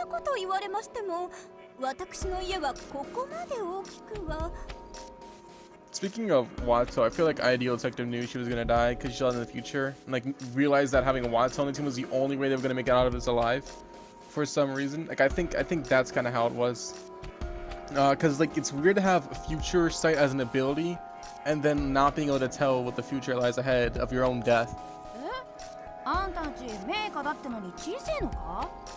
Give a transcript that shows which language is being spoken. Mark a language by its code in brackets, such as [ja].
[ja] と言われましても、私の家はここまで大きくは。 [en] Speaking of Watto, I feel like Ideal Detective knew she was gonna die because she saw it in the future, and like realized that having a Watto on the team was the only way they were gonna make it out of this alive, for some reason. Like I think that's kind of how it was, because like it's weird to have future sight as an ability, and then not being able to tell what the future lies ahead of your own death. [ja] あんたんち名家だってのに小せえのか？